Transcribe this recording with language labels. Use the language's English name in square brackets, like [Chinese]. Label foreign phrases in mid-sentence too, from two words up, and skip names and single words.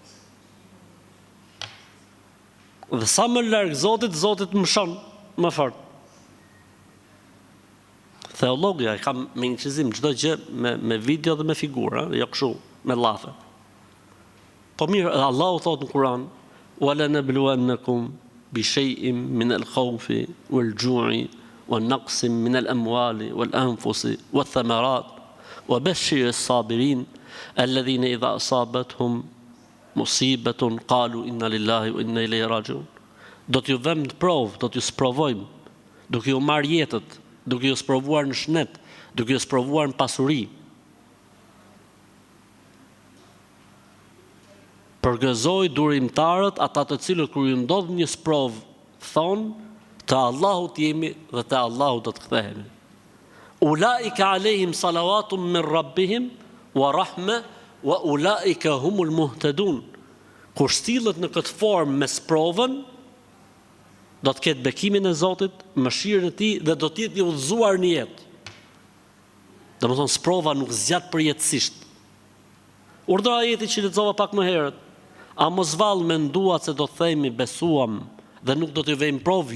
[Albanian] Dhe sa më larg Zotit, Zoti më shon më fort. Theologja e kam me incizim çdo gjë me video dhe me figura, jo kështu, me llafe. Po mirë, Allahu thot në Kur'an, [Arabic] "ولنبلونكم بشيء من الخوف والجوع ونقص من الأموال والأنفس والثمرات وبشر الصابرين الذين إذا أصابتهم مصيبة قالوا إنا لله وإنا إليه راجعون." [Albanian] Do t'ju vëmë në provë, do t'ju sprovojmë, duke ju marrë jetët, duke ju sprovuar në shnet, duke ju sprovuar në pasuri. Përgëzoj durimtarët, ata të cilët kur ju ndodh një sprovë, thonë, te Allahu jemi dhe te Allahu do të kthehemi. [Arabic] أولئك عليهم صلوات من ربهم ورحمة وأولئك هم المهتدون. [Albanian] Kur stillet në këtë formë me sprovën, do të ketë bekimin e Zotit, mëshirën e tij dhe do të jetë i udhëzuar në jetë. Domethënë sprova nuk zgjat përjetësisht. Urdhra ajeti që lexova pak më herët, a mos vallë menduat se do të themi besuam dhe nuk do t'ju vejmë provë?